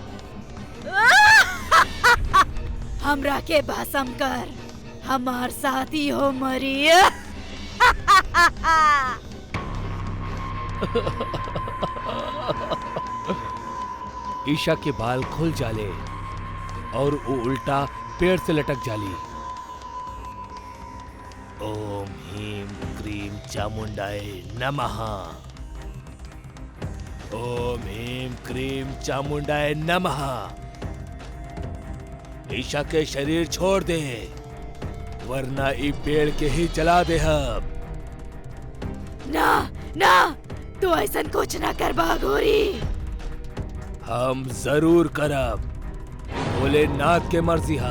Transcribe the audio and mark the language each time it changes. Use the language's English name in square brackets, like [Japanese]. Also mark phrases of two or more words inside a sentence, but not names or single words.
[Bhojpuri] हमरा के भस्म कर, हमार साथी हो मरी। ईशा के बाल खुल जाले और वो उल्टा पेड़ से लटक जाली। [Sanskrit] ओम ह्रीं क्रीं चामुंडाय नमः। ओम ह्रीं क्रीं चामुंडाय नमः। [Bhojpuri] ईशा के शरीर छोड़ दे, वरना ई पेड़ के ही जला दे। हम ना ना, तू ऐसा कुछ ना कर बाघोरी। हम जरूर करब, भोलेनाथ के मर्जी हा।